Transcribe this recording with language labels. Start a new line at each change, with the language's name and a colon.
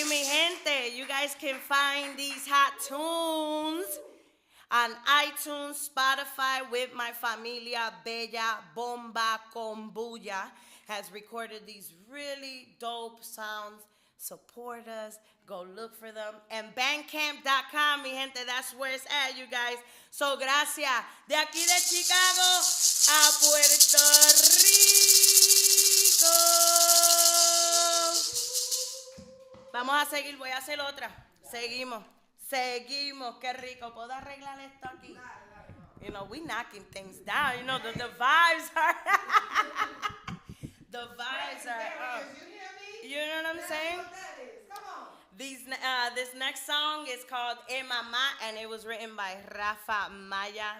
Spanish: Y mi gente,
English: you guys can find these hot tunes on iTunes, Spotify with my familia Bella Bomba Combuya has recorded these really dope sounds. Support us. Go look for them. And bandcamp.com,
Spanish: mi gente,
English: that's where it's at, you guys. So,
Spanish: gracias. De aquí de Chicago a Puerto Rico. Vamos a seguir, voy a hacer otra. Seguimos. Qué rico. ¿Puedo arreglar esto aquí?
English: You know, we knocking things down. You know, the vibes are... the vibes are up. You know what I'm saying? This next song is called E Mama, and it was written by Rafa Maya.